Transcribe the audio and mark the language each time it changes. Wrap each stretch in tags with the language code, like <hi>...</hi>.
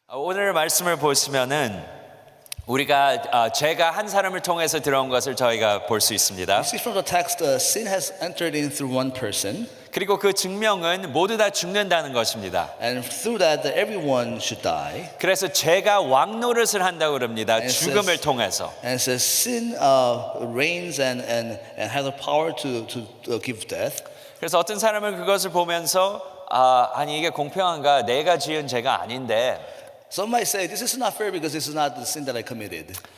<ko>오늘 말씀을 보시면은 우리가 죄가 한 사람을 통해서 들어온 것을 저희가 볼 수 있습니다.</ko> <en>You see from the text, sin has entered in through one person,</en> <ko>그리고 그 증명은 모두 다 죽는다는 것입니다.</ko> <en>and through that, everyone should die.</en> <ko>그래서 죄가 왕노릇을 한다고 그럽니다.</ko> <en>And</en> <ko>죽음을</ko> <en>says-</en> <ko>통해서.</ko> <en>And it says sin reigns and has the power to give death.</en> <ko>그래서 어떤 사람은 그것을 보면서 아니 이게 공평한가? 내가 지은 죄가 아닌데.</ko> <en>Some might say this is not fair because this is not the sin that I committed.</en>